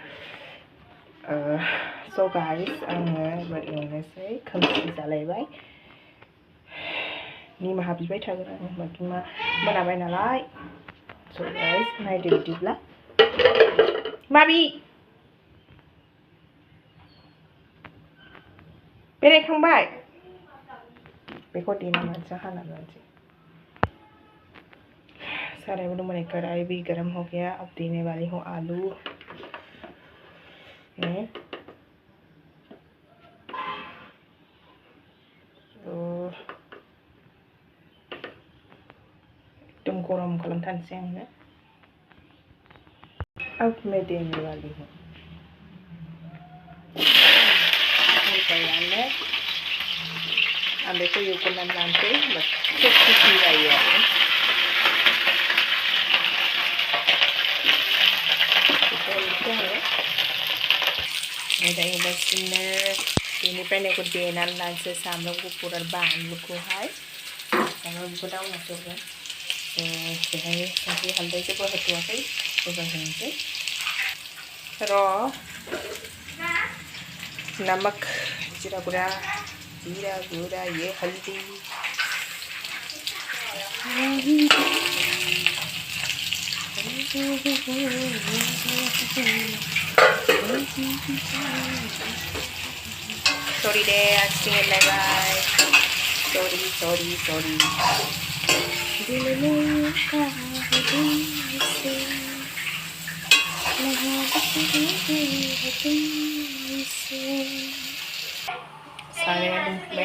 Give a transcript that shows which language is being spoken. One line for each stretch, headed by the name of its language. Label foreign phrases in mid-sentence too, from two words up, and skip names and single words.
Bodo: स' गाइस आङो एबार एवनोसै खोमसि जालायबाय निमाहा बिबाय थागोन आं बाखि मोनाबाय नालाय स' गाइस नायदो बिदिब्ला माबि बेरायखांबाय बेखौ देना लानोसै हाना लानोसै साराय
Hindi: में मैंने कढ़ाई भी गर्म हो गया अब देने वाली हूँ आलू
Bodo: एकदम गरम खालामथारनोसै आङो
Hindi: अब मैं देने वाली हूँ
Bodo: आं बेखौ एवग्रोनानै लानोसै बस टेस्टि जायो आरो एवगासिनो बेनिफ्राय बेखौ देनानै लानोसै सामब्राम गुफुर आरो बानलुखौहाय सामब्राम गुफुर उनाव होगोन बेहाय संख्रि हालदै जेबो होथ'वाखै एबार होनोसै
Hindi: नमक जीरा गुड़ा ये हल्दी
Indonesian: sorry deh acting lebay sorry
Bodo: साराया दुंबाय